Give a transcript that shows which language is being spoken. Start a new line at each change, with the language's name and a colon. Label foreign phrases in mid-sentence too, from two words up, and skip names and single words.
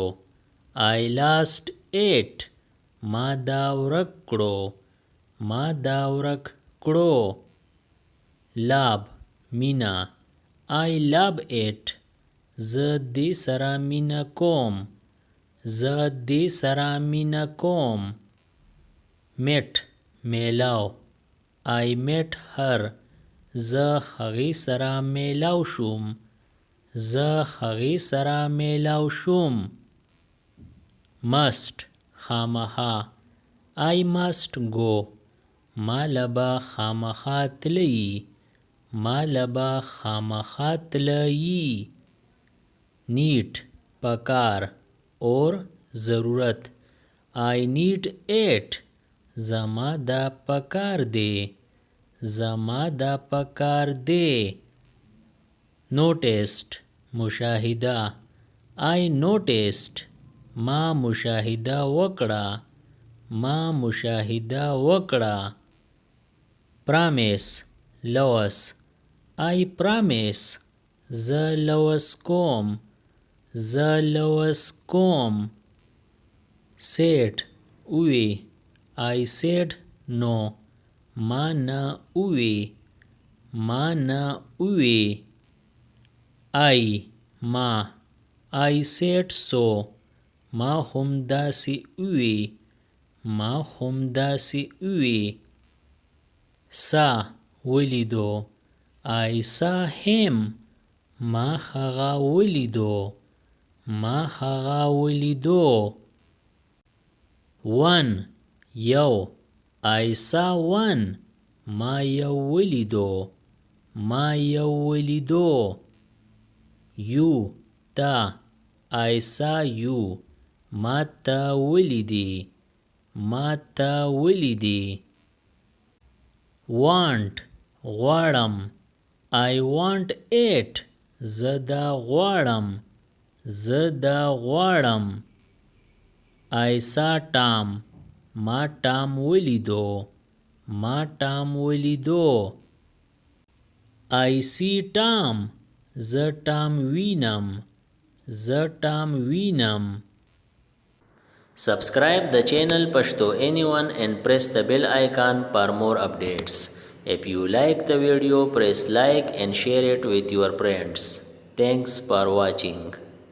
English: I lost it.
Pashto: ما دا ورک کړو. ما دا ورک کړو.
English: Love مینا. I love it.
Pashto: زه دې سره مینا کوم. زه دې سره مینا کوم.
English: Met میلاو. I met her.
Pashto: زه هغې سره میلاو شوم. زه هغې سره میلاو شوم.
English: Must خامخا. I must go.
Pashto: ما لبا خامخا تللی. ما لبا خامخا تللی. Need پکار اور ضرورت.
English: I need it.
Pashto: زما دا پکار دی. زما دا پکار دی.
English: Noticed مشاهده. I noticed.
Pashto: ما مشاهده وکړه. ما مشاهده وکړه.
English: Promise لوس. I promise.
Pashto: زه لوس کوم. زه لوس کوم.
English: Said اوی. I said no.
Pashto: ما نه اوی. ما نه اوی. I ما.
English: I said so.
Pashto: ما هم داسې اوی. ما هم داسې اوی. Saw ولیدو.
English: I saw him.
Pashto: ما هغه ولیدو. ما هغه ولیدو.
English: One یو. I saw one.
Pashto: ما یو ولیدو. ما یو ولیدو.
English: You تا. I saw you.
Pashto: ما تا ولیدی. ما تا ولیدی. Want غواړم.
English: I want it.
Pashto: زه دا غواړم. زه دا غواړم.
English: I saw Tom.
Pashto: ما ټام ولیدو. ما ټام ولیدو.
English: I see Tom.
Pashto: زه ټام وینم. زه ټام وینم.
English: Subscribe the channel Pashto Anyone and press the bell icon for more updates. If you like the video, press like and share it with your friends. Thanks for watching.